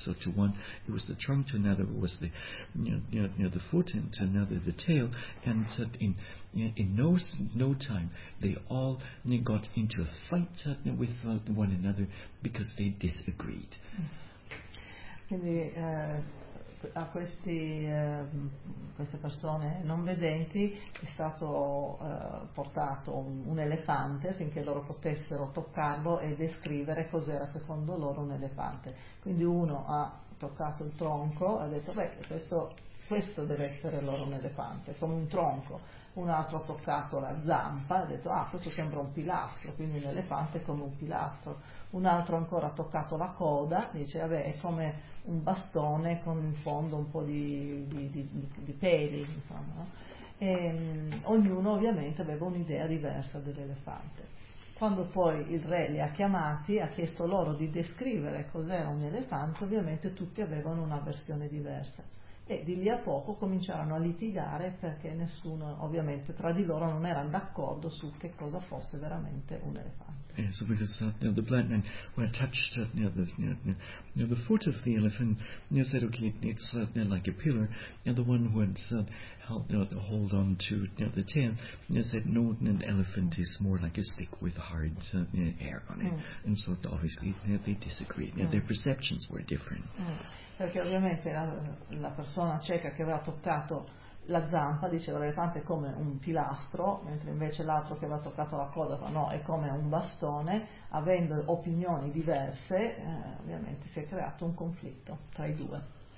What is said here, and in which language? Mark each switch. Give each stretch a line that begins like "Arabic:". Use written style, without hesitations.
English: So to one, it was the trunk, to another, it was the the foot, and to another, the tail. And so in no time, they all got into a fight with one another because they disagreed.
Italian: Quindi a questi queste persone non vedenti è stato portato un elefante affinché loro potessero toccarlo e descrivere cos'era secondo loro un elefante. Quindi uno ha toccato il tronco e ha detto, beh, questo deve essere loro un elefante, come un tronco. Un altro ha toccato la zampa e ha detto, ah, questo sembra un pilastro, quindi un elefante è come un pilastro. Un altro ancora ha toccato la coda, dice, vabbè, è come un bastone con in fondo un po' di peli, insomma. E ognuno ovviamente aveva un'idea diversa dell'elefante. Quando poi il re li ha chiamati, ha chiesto loro di descrivere cos'era un elefante, ovviamente tutti avevano una versione diversa. E di lì a poco cominciarono a litigare perché nessuno, ovviamente, tra di loro non erano d'accordo su che cosa fosse veramente un elefante.
English: Yeah, so because the blind man, when touched the foot of the elephant, said, okay, it's like a pillar. And the one who had held hold on to the tail, said, no, an elephant is more like a stick with hard hair on it. Mm. And so obviously they disagreed. Mm. Their perceptions were different. Mm.
Italian: Perché ovviamente la persona cieca che aveva toccato la zampa diceva l'elefante è come un pilastro, mentre invece l'altro che aveva toccato la coda fa no, è come un bastone. Avendo opinioni diverse, ovviamente si è creato un conflitto tra i due.